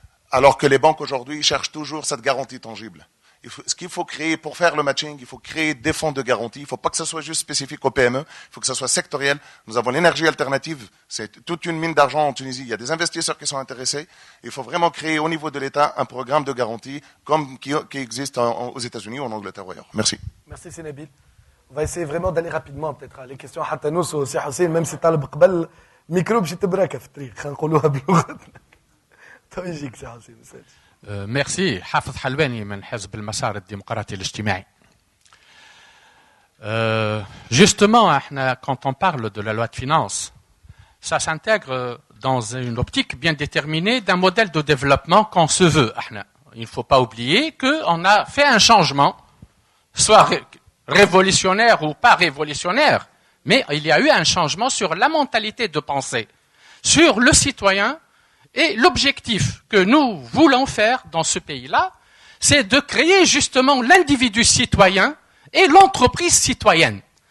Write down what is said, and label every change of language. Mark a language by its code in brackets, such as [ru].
[fr] Alors que les banques aujourd'hui cherchent toujours cette garantie tangible. Ce qu'il faut créer pour faire le matching, il faut créer des fonds de garantie. Il ne faut pas que ce soit juste spécifique aux PME, il faut que ce soit sectoriel. Nous avons l'énergie alternative, c'est toute une mine d'argent en Tunisie. Il y a des investisseurs qui sont intéressés. Il faut vraiment créer au niveau de l'État un programme de garantie comme qui existe aux États-Unis ou en Angleterre ou ailleurs. Merci. Merci Sénabil. On va essayer vraiment d'aller rapidement peut-être les questions [ar] حتى نوصلوا سي حسين [fr] même si [ar] طالب قبل ميكرو باش تبرك في الطريق خلينا نقولوها بلغتنا تو يجيك سي حسين ميرسي حافظ حلواني من حزب المسار الديمقراطي الاجتماعي. [fr] Justement, quand on parle de la loi de finances, ça s'intègre dans une optique bien déterminée d'un modèle de développement qu'on se veut. Il ne faut pas oublier qu'on a fait un changement, soit révolutionnaire ou pas révolutionnaire, mais il y a eu un changement sur la mentalité de pensée, sur le citoyen, et l'objectif que nous voulons faire dans ce pays-là, c'est de créer justement l'individu citoyen et l'entreprise citoyenne.